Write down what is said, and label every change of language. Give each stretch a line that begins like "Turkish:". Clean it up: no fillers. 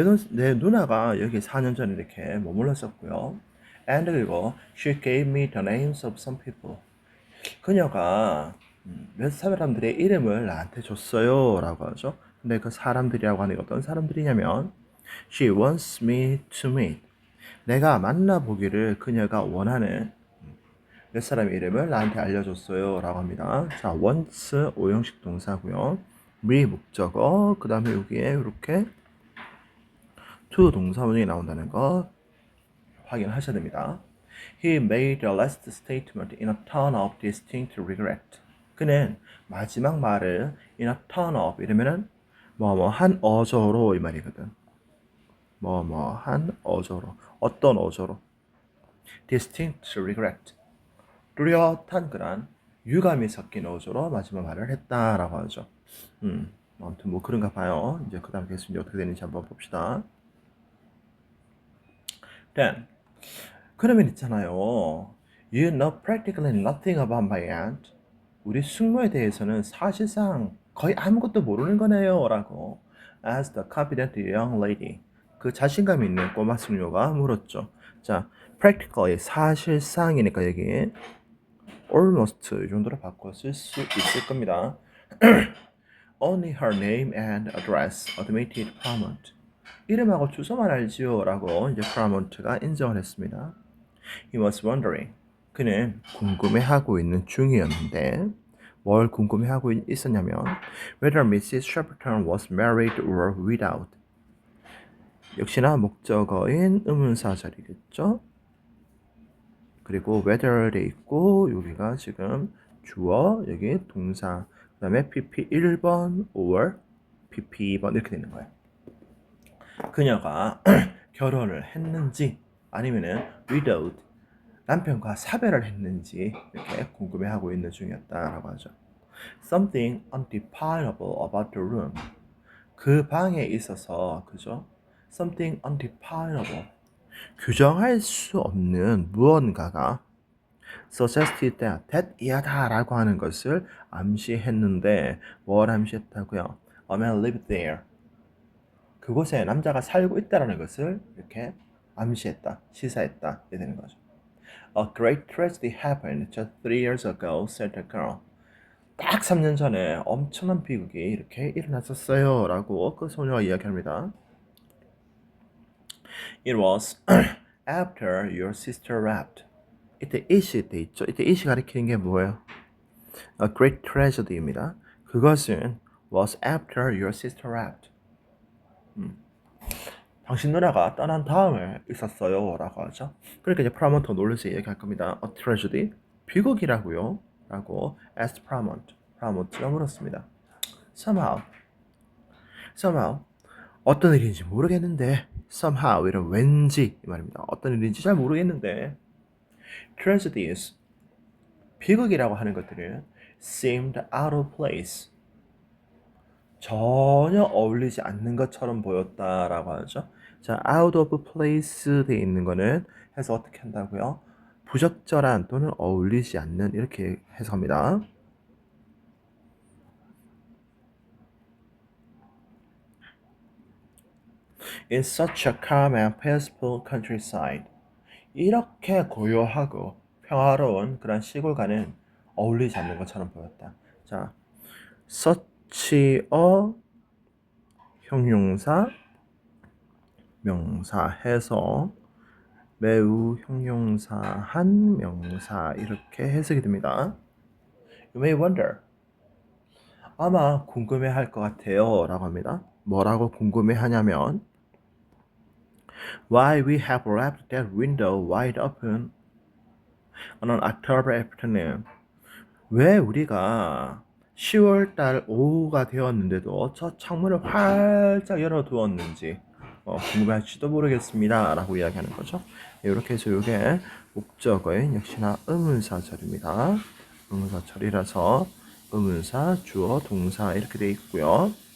Korean: 내 누나가 여기 4년 전에 이렇게 머물렀었고요.
English: And
Korean: 그리고
English: she gave me the names of some people.
Korean: 그녀가 몇 사람들의 이름을 나한테 줬어요 라고 하죠. 근데 그 사람들이라고 하는 게 어떤 사람들이냐면
English: She wants me to meet.
Korean: 내가 만나보기를 그녀가 원하는 몇 사람의 이름을 나한테 알려줬어요 라고 합니다. 자, wants 오형식 동사고요. me 목적어 그 다음에 여기에 이렇게 to 동사문이 나온다는 거 확인하셔야 됩니다.
English: He made the last statement in a tone of distinct regret.
Korean: 그는 마지막 말을
English: in a tone of
Korean: 이러면은 뭐뭐한 어조로 이 말이거든. 뭐뭐한 어조로 어떤 어조로
English: distinct regret
Korean: 뚜렷한 그런 유감이 섞인 어조로 마지막 말을 했다라고 하죠. 아무튼 뭐 그런가 봐요. 이제 그 다음 계속 어떻게 되는지 한번 봅시다. Then 그러면 있잖아요.
English: You know practically nothing about my aunt.
Korean: 우리 숙모에 대해서는 사실상 거의 아무것도 모르는 거네요.
English: 라고 asked the confident young lady.
Korean: 그 자신감 있는 꼬마 숙녀가 물었죠. 자, practically 사실상이니까 여기 almost 이 정도로 바꿔 쓸 수 있을 겁니다.
English: Only her name and address admitted Paramount.
Korean: 이름하고 주소만 알지요. 라고 이제 Paramount가 인정을 했습니다.
English: He was wondering.
Korean: 그는 궁금해하고 있는 중이었는데 뭘 궁금해하고 있었냐면
English: whether Mrs. Shepperton was married or without.
Korean: 역시나 목적어인 의문사절이겠죠. 그리고 whether 돼 있고 여기가 지금 주어 여기 동사 그 다음에 PP 1번 or PP 2번 이렇게 되는 거예요. 그녀가 결혼을 했는지 아니면은 without 남편과 사별을 했는지 이렇게 궁금해하고 있는 중이었다라고 하죠.
English: Something undefinable about the room.
Korean: 그 방에 있어서 그죠?
English: Something undefinable.
Korean: 규정할 수 없는 무언가가
English: suggested that
Korean: 이하다라고 하는 것을 암시했는데 뭘 암시했다고요?
English: A man lived there.
Korean: 그곳에 남자가 살고 있다라는 것을 이렇게 암시했다, 시사했다 이렇게 되는 거죠.
English: A great tragedy happened just 3 years ago, said the girl.
Korean: 딱 3년 전에 엄청난 비극이 이렇게 일어났었어요 라고 그 소녀가 이야기합니다.
English: It was after your sister left.
Korean: 이때 it이 돼 있죠. 이때 it이 가리키는 게 뭐예요?
English: A great tragedy
Korean: 입니다. 그것은
English: was after your sister left.
Korean: 당신 누나가 떠난 다음에 있었어요 라고 하죠. 그러니까 이제 프라몬트 놀라서 얘기할 겁니다.
English: A tragedy?
Korean: 비극이라고요? 라고 asked 프라몬트가 물었습니다.
English: Somehow
Korean: 어떤 일인지 모르겠는데 somehow 이런 왠지 이 말입니다. 어떤 일인지 잘 모르겠는데 tragedies 비극이라고 하는 것들은
English: seemed out of place
Korean: 전혀 어울리지 않는 것처럼 보였다라고 하죠. 자,
English: out of place
Korean: 돼 있는 거는 해서 어떻게 한다고요? 부적절한 또는 어울리지 않는 이렇게 해석합니다.
English: In such a calm and peaceful countryside.
Korean: 이렇게 고요하고 평화로운 그런 시골과는 어울리지 않는 것처럼 보였다. 자,
English: such a
Korean: 형용사 명사 해서 매우 형용사한 명사 이렇게 해석이 됩니다.
English: You may wonder.
Korean: 아마 궁금해할 것 같아요 라고 합니다. 뭐라고 궁금해하냐면
English: Why we have left that window wide open on an October afternoon.
Korean: 왜 우리가 10월달 오후가 되었는데도 저 창문을 활짝 열어두었는지 궁금할지도 모르겠습니다 라고 이야기하는 거죠. 이렇게 해서 이게 목적어인 역시나 의문사절입니다. 의문사절이라서 의문사, 주어, 동사 이렇게 돼 있고요.